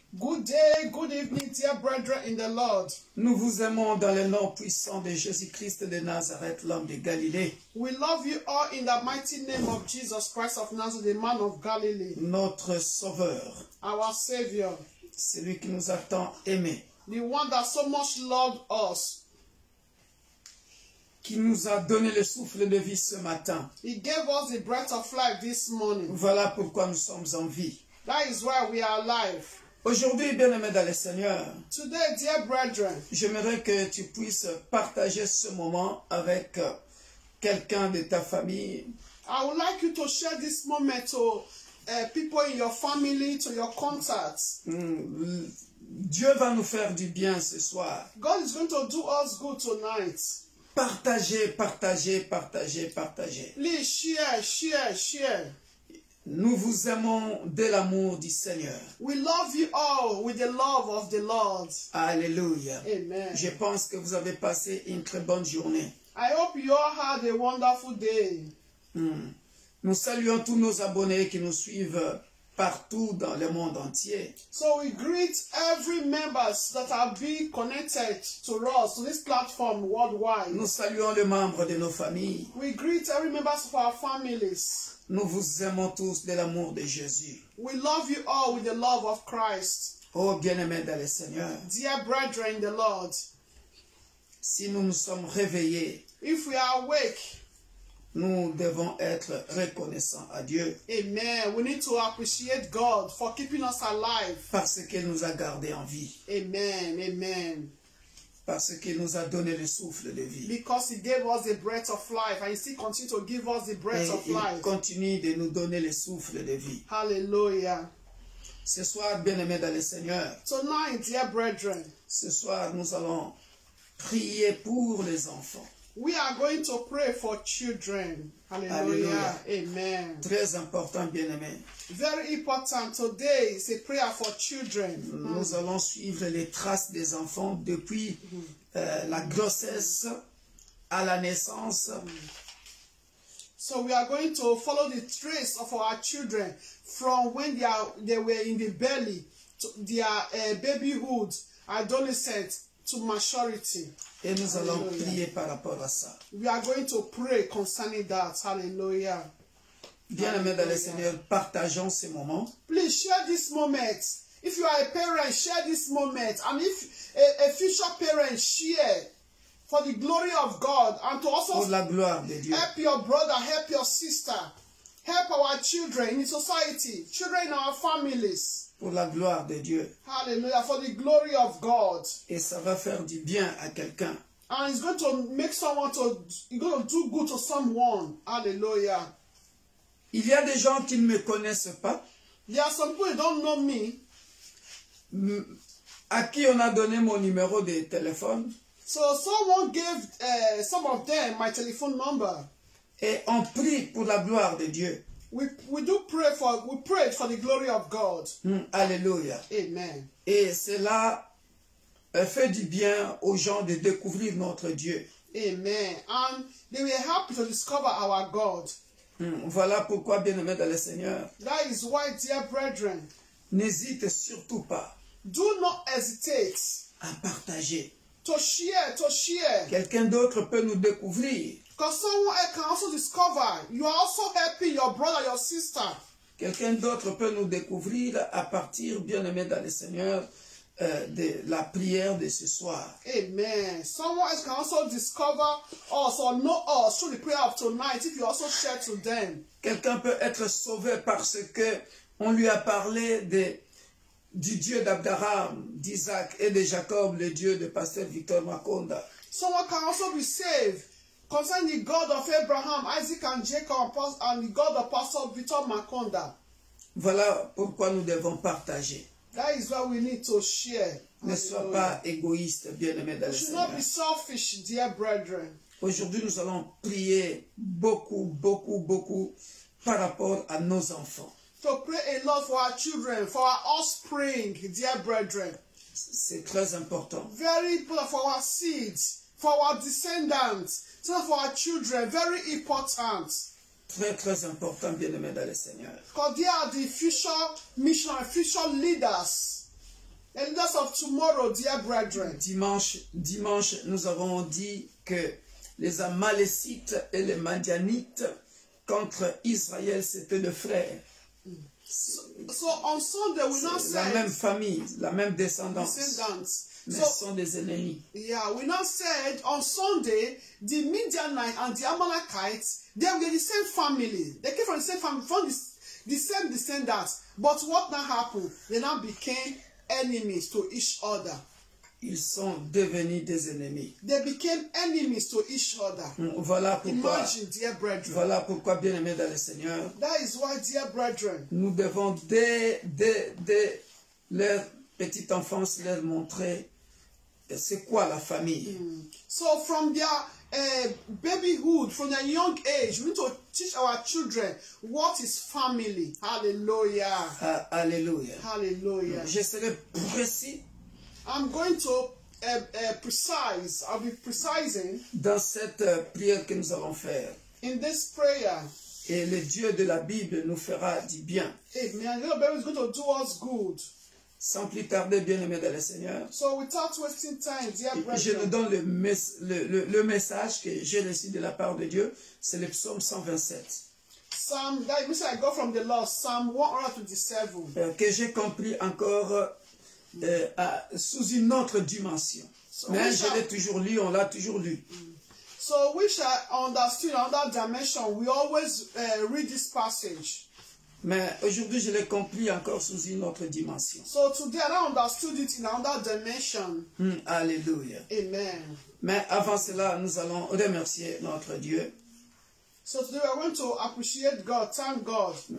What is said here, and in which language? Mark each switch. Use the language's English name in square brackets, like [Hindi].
[English] Good day, good evening, dear brethren in the Lord. [French] Nous vous aimons dans le nom puissant de Jésus-Christ de Nazareth, l'homme de Galilée. [English] We love you all in the mighty name of Jesus Christ of Nazareth, the man of Galilee. [French] Notre Sauveur, [English] Our Savior, [French] celui qui nous a tant aimés, [English] the one that so much loved us. [French] qui nous a donné le souffle de vie ce matin. [English] He gave us the breath of life this morning. [French] Voilà pourquoi nous sommes en vie. [English] That is why we are alive. [French] Aujourd'hui, bien-aimés dans le Seigneur, [English] Today, dear brethren, [French] j'aimerais que tu puisses partager ce moment avec quelqu'un de ta famille. [English] I would like you to share this moment to people in your family, to your contacts. [French] Dieu va nous faire du bien ce soir. [English] God is going to do us good tonight. [French] Partagez, partagez, partagez, partagez. [English] Please share, share, share. [French] Nous vous aimons de l'amour du Seigneur. [English] We love you all with the love of the Lord. Alléluia. Amen. [French] Je pense que vous avez passé une très bonne journée. [English] I hope you all had a wonderful day. [French] Nous saluons tous nos abonnés qui nous suivent partout dans le monde entier. [English] So we greet every members that have been connected to us, to this platform worldwide. [French] Nous saluons les membres de nos familles. [English] We greet every members of our families. [French] Nous vous aimons tous de l'amour de Jésus. [English] We love you all with the love of Christ. [French] Oh bien-aimés dans le Seigneur, [English] Dear brethren in the Lord, [French] si nous nous sommes réveillés, [English] if we are awake, [French] nous devons être reconnaissants à Dieu. [English] amen, we need to appreciate God for keeping us alive. [French] Parce qu'il nous a gardés en vie. Amen, amen. Parce qu'il nous a donné le souffle de vie. [English] Because he gave us the breath of life and he still continues to give us the breath [French] Et [English] of [French] il [English] life. [French] continue de nous donner le souffle de vie. Hallelujah. Ce soir, bien-aimés dans le Seigneur, [English] Tonight, dear brethren, [French] ce soir, nous allons prier pour les enfants. [English] we are going to pray for children. Hallelujah. Amen. [French] Très important, bien-aimés. [English] Very important. Today is a prayer for children. [French] Nous allons suivre les traces des enfants depuis la grossesse à la naissance. [English] So we are going to follow the trace of our children from when they were in the belly to their babyhood, adolescent to maturity. [French] Et nous allons Hallelujah. prier par rapport à ça. [English] We are going to pray concerning that. Hallelujah. [French] Bien-aimés dans le Seigneur, partageons ces moments. [English] Please share this moment. If you are a parent, share this moment. And if a future parent, share for the glory of God and to [French] Pour [English] also [French] la gloire de Dieu. [English] help your brother, help your sister, help our children in society, children in our families. [French] Pour la gloire de Dieu. [English] Hallelujah. For the glory of God. [French] Et ça va faire du bien à quelqu'un. [English] And it's going to make someone it's going to do good to someone. Hallelujah. [French] Il y a des gens qui ne me connaissent pas, [English] There are some people who don't know me. [French] à qui on a donné mon numéro de téléphone. [English] So someone gave some of them my telephone number. [French] Et on prie pour la gloire de Dieu. [English] We prayed for the glory of God. Alléluia. Amen. [French] Et cela fait du bien aux gens de découvrir notre Dieu. Amen. [English] And they were happy to discover our God. [French] Voilà pourquoi, bien-aimés dans le Seigneur, [English] That is why, dear brethren, [French] n'hésite surtout pas [English] do not hesitate [French] à partager. [English] to share, to share. [French] Quelqu'un d'autre peut nous découvrir. [English] Because someone else can also discover. You are also helping your brother, your sister. [French] Quelqu'un d'autre peut nous découvrir à partir, bien-aimés dans le Seigneur, de la prière de ce soir. Amen. [English] Someone else can also discover us or know us through the prayer of tonight if you also share to them. [French] Quelqu'un peut être sauvé parce que on lui a parlé du Dieu d'Abraham, d'Isaac et de Jacob, le Dieu de Pasteur Victor Makonda. [English] Someone can also be saved concerning the God of Abraham, Isaac and Jacob and the God of Pastor Victor Makonda. [French] Voilà pourquoi nous devons partager. [English] That is why we need to share. [French] Ne sois pas égoïste, bien-aimé dans le [English] We should not [French] Seigneur. [English] be selfish, dear brethren. [French] Aujourd'hui, nous allons prier beaucoup, beaucoup, beaucoup par rapport à nos enfants. [English] To pray a lot for our children, for our offspring, dear brethren. [French] C'est très important. [English] Very important for our seeds, for our descendants, so for our children, very important. [French] très très important, bien-aimés dans le Seigneur. [English] Because they are the future missionaries, future leaders. The leaders of tomorrow, dear brethren. [French] Dimanche, nous avons dit que les Amalécites et les Madianites contre Israël, c'était le frère. [English] So on Sunday we now [French] La [English] said [French] même famille, la même descendance, [English] descendants. [French] mais [English] So [French] sont des ennemis. [English] yeah, we now said on Sunday the Midianites and the Amalekites, they were the same family. They came from the same family, from the same descendants. But what now happened? They now became enemies to each other. [French] Ils sont devenus des ennemis. [English] They became enemies to each other. [French] Voilà pourquoi, [English] Imagine, dear brethren. [French] voilà pourquoi, bien-aimés dans le Seigneur, [English] That is why, dear brethren, [French] nous devons dès leur petite enfance leur montrer c'est quoi la famille. [English] so from their babyhood, from their young age, we need to teach our children what is family. Hallelujah. Ah, alléluia. Hallelujah. [French] Je serai précis [English] I'm going to precise. I'll be precising [French] dans cette prière que nous allons faire. [English] in this prayer. [French] Et le Dieu de la Bible nous fera du bien. Amen. [English] The Lord is going to do us good. [French] Sans plus tarder, bien-aimés dans le Seigneur, [English] So without wasting time, dear [French] je nous [English] brethren, [French] donne le message que j'ai reçu de la part de Dieu. C'est le psaume 127. [English] Psalm, that which I got from the Lord, Psalm 127. [French] Que j'ai compris encore sous une autre dimension. Mais je l'ai toujours lu, on l'a toujours lu. [English] So which I understood in another dimension, we always read this passage. [French] Mais aujourd'hui, je l'ai compris encore sous une autre dimension. [English] So today I understood it in another dimension. Alléluia. Amen. [French] Mais avant cela, nous allons remercier notre Dieu. [English] So today we are going to appreciate God, thank God.